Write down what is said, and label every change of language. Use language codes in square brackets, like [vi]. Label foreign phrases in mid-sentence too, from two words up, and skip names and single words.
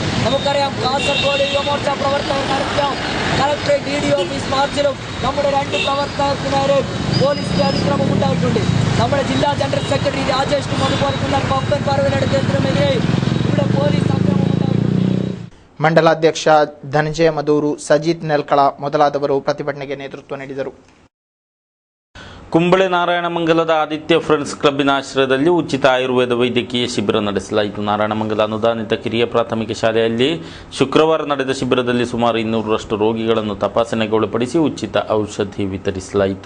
[ml] നമുക്കറിയാം, കാസർഗോഡ് യുവമോർച്ച പ്രവർത്തകർ നടത്തിയ കളക്ടറേറ്റ് DD ഓഫീസ് മാർച്ചിലും നമ്മുടെ 2 പ്രവർത്തകർക്ക് നേരെ പോലീസിന്റെ അതിക്രമം ഉണ്ടായിട്ടുണ്ട്. നമ്മുടെ ജില്ലാ ജനറൽ സെക്രട്ടറി രാജേഷും അതുപോലെ തന്നെ പപ്പൻ പർവനെടുത്തതിനെതിരെ ഇവിടെ പോലീസ് അക്രമം ഉണ്ടായിട്ടുണ്ട്. [kn] ಮಂಡಲಾಧ್ಯಕ್ಷ ಧನಂಜಯ ಮಧೂರು, ಸಜಿತ್ ನೆಲ್ಕಳ ಮೊದಲಾದವರು ಪ್ರತಿಭಟನೆಗೆ ನೇತೃತ್ವ ನೀಡಿದರು. ಕುಂಬಳೆ ನಾರಾಯಣಮಂಗಲದ ಆದಿತ್ಯ ಫ್ರೆಂಡ್ಸ್ ಕ್ಲಬ್ಬಿನ ಆಶ್ರಯದಲ್ಲಿ ಉಚಿತ ಆಯುರ್ವೇದ ವೈದ್ಯಕೀಯ ಶಿಬಿರ ನಡೆಸಲಾಯಿತು. ನಾರಾಯಣಮಂಗಲ ಅನುದಾನಿತ ಕಿರಿಯ ಪ್ರಾಥಮಿಕ ಶಾಲೆಯಲ್ಲಿ ಶುಕ್ರವಾರ ನಡೆದ ಶಿಬಿರದಲ್ಲಿ ಸುಮಾರು 200ರಷ್ಟು ರೋಗಿಗಳನ್ನು ತಪಾಸಣೆಗೆ ಒಳಪಡಿಸಿ ಉಚಿತ ಔಷಧಿ ವಿತರಿಸಲಾಯಿತು.